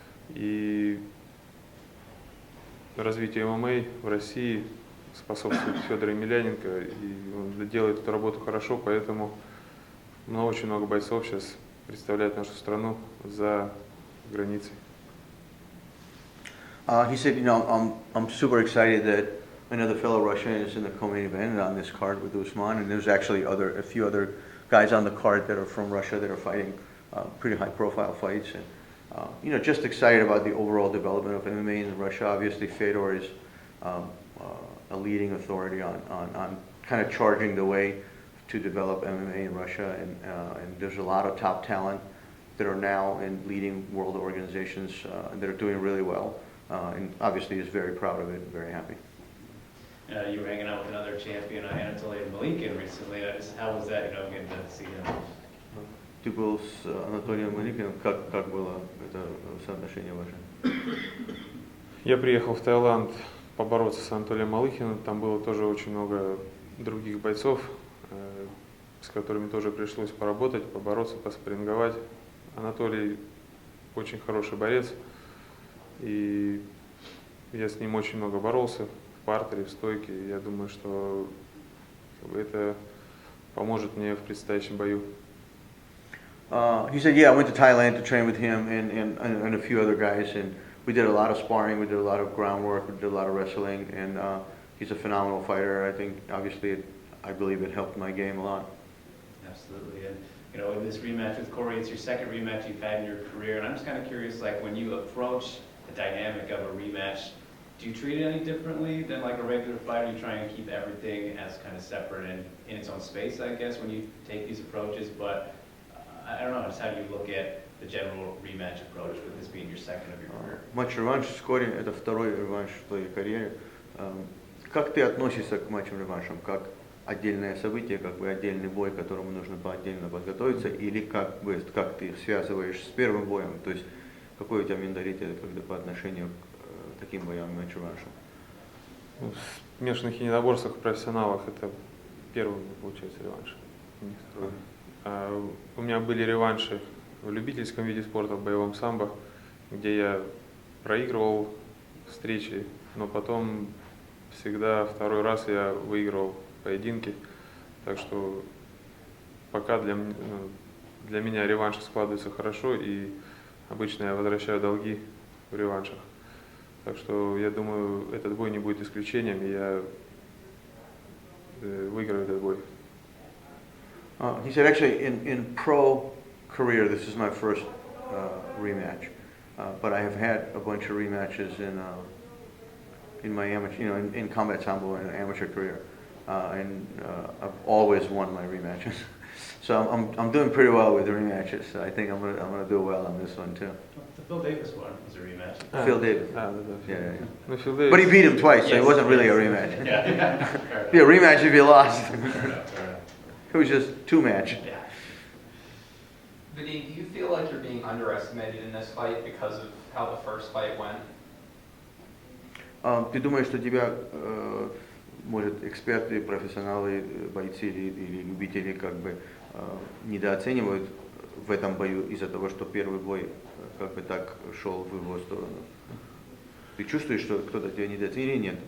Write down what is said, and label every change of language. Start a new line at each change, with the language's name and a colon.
Russian: И развитию ММА в России способствует Федор Емельяненко, и он делает эту работу хорошо, поэтому очень много бойцов сейчас представляет нашу страну за границей.
English: He said, I'm super excited that another fellow Russian is in the co-main event on this card with Usman, and there's actually a few other guys on the card that are from Russia that are fighting pretty high-profile fights, and just excited about the overall development of MMA in Russia. Obviously, Fedor is a leading authority on kind of charging the way to develop MMA in Russia, and there's a lot of top talent that are now in leading world organizations that are doing really well. and obviously he's very proud of it and very happy. You were hanging out with another champion, Anatoly Malikin, recently. How was that, getting to see him?
Russian: Ты был с Анатолием Маликиным, как было это соотношение ваше? Я приехал в Таиланд побороться с Анатолием Малыхиным. Там было тоже очень много других бойцов, с которыми тоже пришлось поработать, побороться, поспарринговать. Анатолий очень хороший борец, и я с ним очень много боролся в партере, в стойке. Я думаю, что это поможет мне в предстоящем бою.
English: He said, yeah, I went to Thailand to train with him and a few other guys, and we did a lot of sparring, we did a lot of groundwork, we did a lot of wrestling, and he's a phenomenal fighter. I think, obviously, I believe it helped my game a lot. Absolutely. And, in this rematch with Corey, it's your second rematch you've had in your career, and I'm just kind of curious, like, when you approach the dynamic of a rematch, do you treat it any differently than like a regular fight? Or you try and keep everything as kind of separate and in its own space, I guess, when you take these approaches? But I don't know, just how do you look at the general rematch approach with this being your second of your career?
Russian: Матч-реванш с Кори – это второй реванш в твоей карьере. Как ты относишься к матчам-реваншам? Как отдельное событие, как бы отдельный бой, к которому нужно отдельно подготовиться, или как ты их связываешь с первым боем? То есть какой у тебя менталитет по отношению к таким боям, матч-реваншам? В смешанных единоборствах в профессионалах это первый, получается, реванш. Не второй. У меня были реванши в любительском виде спорта, в боевом самбо, где я проигрывал встречи, но потом всегда второй раз я выигрывал поединки. Так что пока для меня реванши складываются хорошо, и обычно я возвращаю долги в реваншах. Так что я думаю, этот бой не будет исключением, и я выиграю этот бой.
English: He said, actually, in pro career, this is my first rematch, but I have had a bunch of rematches in my amateur, in combat sambo in an amateur career, and I've always won my rematches. So I'm doing pretty well with the rematches. So I think I'm gonna do well on this one too. The Phil Davis one was a rematch. Phil Davis. Yeah. Yeah. Phil Davis. But he beat him twice, so it Yes, wasn't really yes. a rematch. Yeah. It'd be a rematch if you lost. Fair enough, fair enough. It was just two match. Yeah. Vadim, do you feel like you're being underestimated in this fight because of how the first fight went?
Russian: Ты думаешь, что тебя, может, эксперты, профессионалы, бойцы или любители как бы недооценивают в этом бою из-за того, что первый бой как бы так шел в его сторону? Ты чувствуешь, что кто-то тебя недооценил или нет?